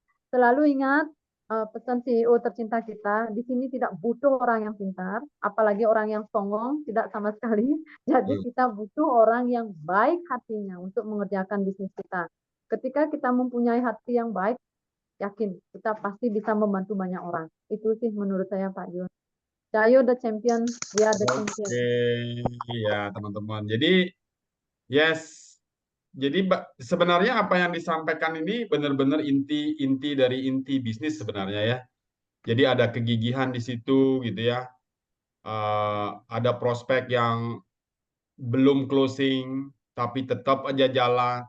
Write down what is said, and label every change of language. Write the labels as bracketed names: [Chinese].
[Indonesian] selalu ingat pesan CEO tercinta kita, di sini tidak butuh orang yang pintar, apalagi orang yang songong, tidak sama sekali. Jadi Hmm. kita butuh orang yang baik hatinya untuk mengerjakan bisnis kita. Ketika kita mempunyai hati yang baik, yakin kita pasti bisa membantu banyak orang. Itu sih menurut saya Pak Jun. [English] Cayo the champion, we are the champion. [Indonesian] Oke, ya teman-teman. Jadi, yes. Jadi sebenarnya apa yang disampaikan ini benar-benar inti-inti dari inti bisnis sebenarnya ya. Jadi ada kegigihan di situ gitu ya. Ada prospek yang belum closing tapi tetap aja jalan.